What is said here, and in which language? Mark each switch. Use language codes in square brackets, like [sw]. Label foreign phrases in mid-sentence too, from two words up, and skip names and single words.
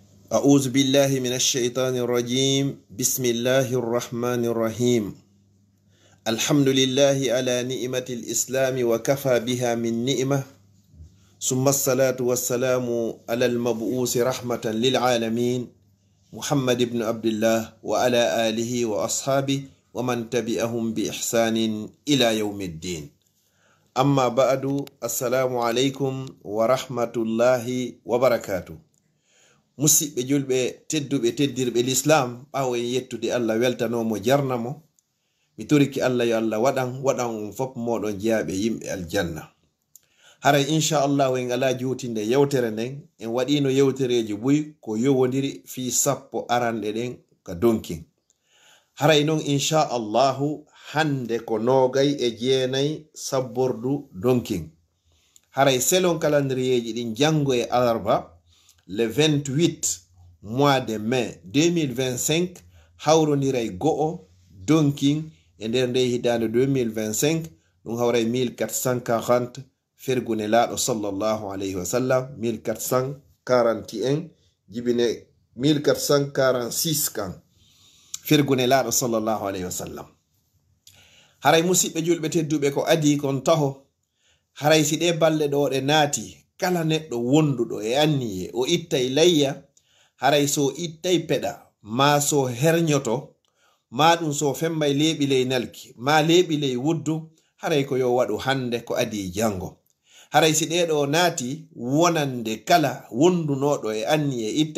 [ar] أعوذ بالله من الشيطان الرجيم بسم الله الرحمن الرحيم الحمد لله على نعمة الإسلام وكفى بها من نعمة ثم الصلاة والسلام على المبعوث رحمة للعالمين محمد بن عبد الله وعلى آله وأصحابه ومن تبعهم بإحسان إلى يوم الدين أما بعد السلام عليكم ورحمة الله وبركاته [ff] musidɓe julɓe tedduɓe teddirɓe l'islam ɓawo en yettude Allah weltanomo jarnamo mi toriki Allah yo Allah waɗan fop moɗon jeyaɓe yimɓe aljanna haray inchallah en ala jutinde yewtere nden en waɗino yewtereji buy ko yowodiri fi sappo aranɗe ɗen ka donkin haray noon inchallahu hande ko nogay e jeenayi sabbordu donkin haray selon calendrieji ɗin jango e alarba [fr] le 28 mois de mai [ff] 2025 hawroniray go'o donkin e nder nde hitande 2025 ɗum hawray 1440 fergune laaɗo [ar] صلى الله عليه وسلم [ff] 1441 jibine 1446 kan fergune laaɗo [ar] صلى الله عليه وسلم [ff] haray musidɓe julɓe tedduɓe ko adi kon taho haray si ɗe balle ɗo ɗe naati kala neɗɗo wonduɗo e anniye o ittay layya haray so ittay peɗa ma so hernyoto ma ɗum so fembay leeɓi ley nalki ma leeɓi ley wuddu haray ko yo waɗu hande ko adi jango haray si ɗeɗo naati wonande kala wondunoɗo e anniye ittay